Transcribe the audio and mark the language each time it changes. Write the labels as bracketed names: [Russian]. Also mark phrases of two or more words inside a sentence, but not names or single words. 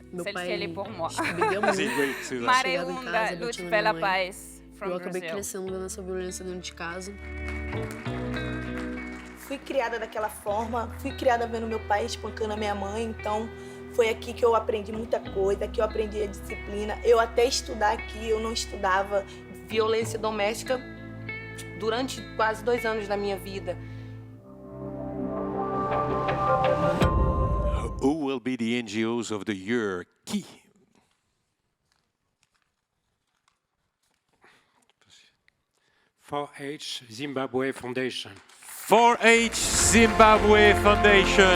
[Portuguese] Meu [French] Celle-ci, [Portuguese] pai [French] elle est pour moi. [Portuguese] bebia muito. Sim, [French] oui, c'est [Portuguese] Chegava em Mareunda, casa, lute batia na pela minha mãe. paz. From Eu acabei Brazil. crescendo vendo essa violência dentro de casa. Fui criada daquela forma, fui criada vendo meu pai espancando a minha mãe, então foi aqui que eu aprendi muita coisa, que eu aprendi a disciplina. Eu até estudar aqui, eu não estudava. Violência doméstica durante quase 2 anos da minha vida. [English] who will be the NGOs of the year? [French] Qui? [English] "4H Zimbabwe Foundation." 4H Zimbabwe Foundation.